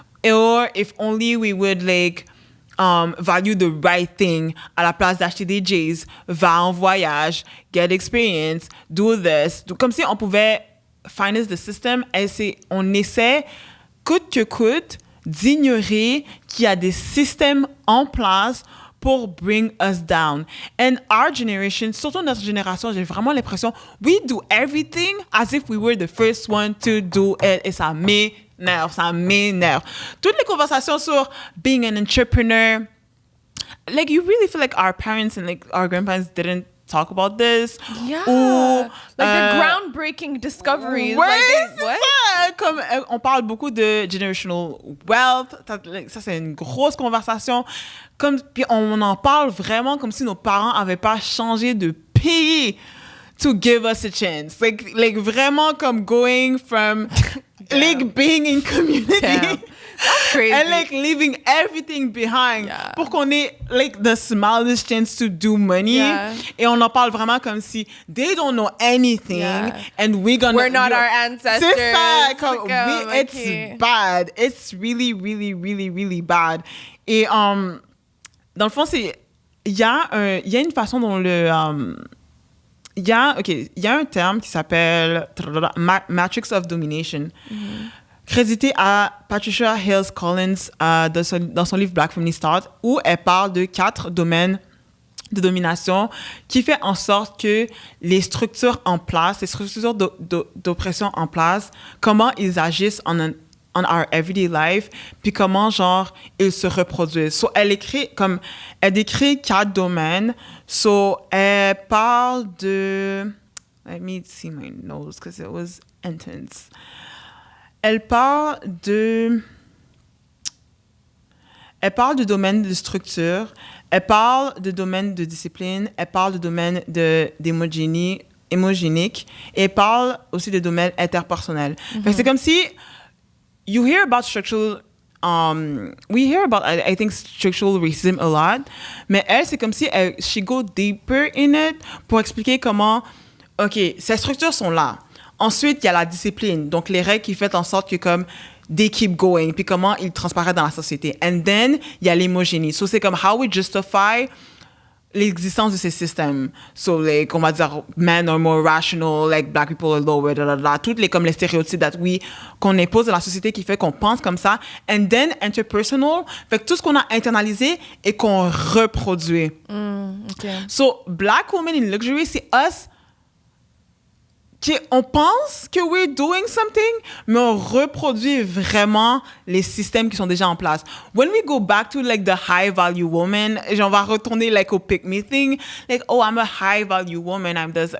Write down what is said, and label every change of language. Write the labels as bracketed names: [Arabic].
[English] Or if only we would like value the right thing [French] à la place d'acheter des J's, va en voyage, [English] get experience, do this. [French] Comme si on pouvait [English] finance the system [French] et on essaie coûte que coûte d'ignorer qu'il y a des systèmes en place pour [English] bring us down. And our generation, [French] surtout notre génération, j'ai vraiment l'impression, [English] we do everything as if we were the first one to do it. [French] Et ça m'énerve. Toutes les conversations sur [English] being an entrepreneur, like, you really feel like our parents and like our grandparents didn't talk about this. Yeah. Ou, like the groundbreaking discoveries. [French] Ouais, [English] like what? [French] Ça. Comme, on parle beaucoup de generational wealth. Ça, c'est une grosse conversation. Puis on en parle vraiment comme si nos parents n'avaient pas changé de pays [English] to give us a chance. Like [French] vraiment comme [English] going from like being in community. Damn. That's crazy. And like leaving everything behind [French] pour qu'on ait [English] like the smallest chance to do money. Yeah. [French] Et on en parle vraiment comme si [English] they don't know anything and we're not our ancestors. [French] C'est ça, comme [English] it's bad. It's really, really, really, really bad. [French] Et dans le fond, il y a une façon dont il y a un terme qui s'appelle Matrix of Domination. crédité à Patricia Hill Collins dans son livre Black Feminist Thought, où elle parle de 4 domaines de domination qui fait en sorte que les structures en place, les structures d'oppression en place, comment ils agissent [English] on our everyday life, [French] puis comment, genre, ils se reproduisent. So, elle décrit 4 domaines. So, elle parle de... [English] Let me see my notes, because it was intense. [French] Elle parle du domaine de structure, elle parle du domaine de discipline, elle parle du domaine d'émogénique, et elle parle aussi du domaine interpersonnel. Fait que c'est comme si [English] you hear about structural, we hear about, I think, structural racism a lot, [French] mais elle, c'est comme si [English] she go deeper in it [French] pour expliquer comment, OK, ces structures sont là. Ensuite, il y a la discipline, donc les règles qui font en sorte que comme [English] they keep going, [French] puis comment ils transparaissent dans la société. And then, il y a l'homogénie. So, c'est comme [English] how we justify [French] l'existence de ces systèmes. So, like, on va dire, [English] men are more rational, like, black people are lower, [French] toutes les, comme les stéréotypes qu'on impose dans la société qui fait qu'on pense comme ça. [English] And then, [French] interpersonal, fait que tout ce qu'on a internalisé et qu'on reproduit. [English] Okay. So, black women in luxury, c'est us. [French] On pense que [English] we're doing something, [French] mais on reproduit vraiment les systèmes qui sont déjà en place. [English] When we go back to like the high value woman, [French] et on va retourner [English] like au pick me thing, like, oh, I'm a high value woman, I'm this.